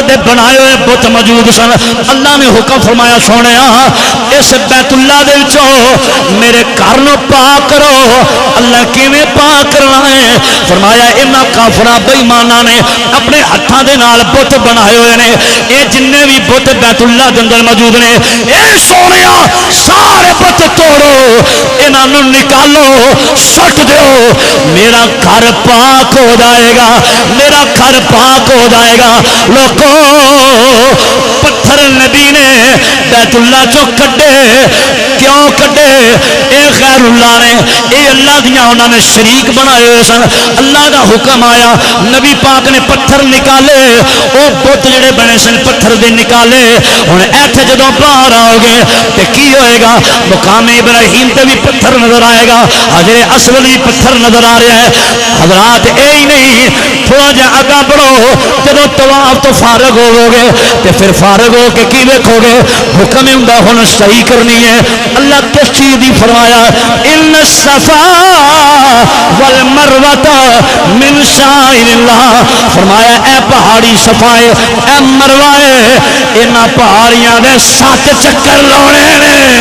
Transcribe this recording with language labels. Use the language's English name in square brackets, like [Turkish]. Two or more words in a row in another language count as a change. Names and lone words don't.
[Punjabi] دے بنائے ہوئے بت موجود سن اللہ نے حکم فرمایا سونیا اس بیت اللہ دے وچوں میرے گھر نو پاک کرو اللہ کیویں پاک کرنا ہے فرمایا انہاں کافراں بے ایماناں نے اپنے ہتھاں دے نال بت بنائے ہوئے نے اے جننے بھی بت بیت اللہ دے اندر موجود نے اے سونیا سارے بت توڑو انہاں نوں نکالو سٹ دیو میرا گھر پاک ہو جائے گا میرا گھر پاک ہو جائے گا لوگوں پتھر نبی نے بیت بیت اللہ چو کڈے کیوں کڈے اے غیر اللہ نے اے اللہ دیاں انہوں نے شریک بنائے ہوئے سن اللہ دا حکم آیا نبی پاک نے پتھر نکالے او بت جڑے بنے سن پتھر دے نکالے ہن ایتھے جدوں باہر آؤ گے تے کی ہوئے گا مقام ابراہیم تے بھی پتھر نظر آئے گا حجر اسود بھی پتھر نظر آ رہا ہے حضرات اے ہی نہیں تھوڑا جا آگا بڑھو جدوں طواف تو فارغ ہوو گے تے پھر فارغ ہو کے کی دیکھو گے حکم ہوندا ہن صحیح کرنی ہے اللہ کس چیز دی فرمایا [Arabic] ان الصفا والمروہ من شعائر اللہ [Punjabi] فرمایا اے پہاڑی صفا ہے اے مروہ ہے انہاں پہاڑیاں دے 7 چکر لانے نے